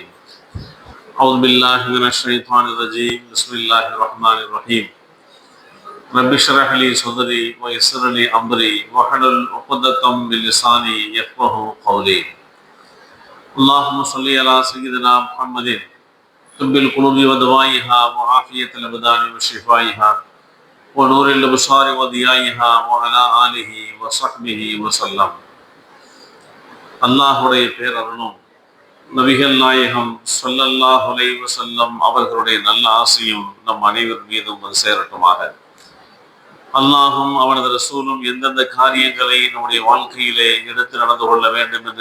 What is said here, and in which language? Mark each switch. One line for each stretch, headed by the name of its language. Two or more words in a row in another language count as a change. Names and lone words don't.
Arabic: أعوذ بالله من الشيطان الرجيم. بسم الله الرحمن الرحيم. رب اشرح لي صدري ويسر لي أمري واحلل عقدة من لساني يفقهوا قولي. اللهم صل على سيدنا محمد طب القلوب ودوائها وعافية الأبدان وشفائها ونور الأبصار وضيائها وعلى آله وصحبه وسلم.
Tamil: அல்லாஹுடைய பேரருளும் நபிகள் நாயகம்
Arabic: صلى الله عليه وسلم
Tamil: அவர்களுடைய நல்ல ஆசையும் நம் அனைவர் மீதும் வந்து சேரட்டுமாக. அல்லாஹும் அவனது ரசூலும் எந்தெந்த காரியங்களை நம்முடைய வாழ்க்கையிலே எடுத்து நடந்து கொள்ள வேண்டும் என்று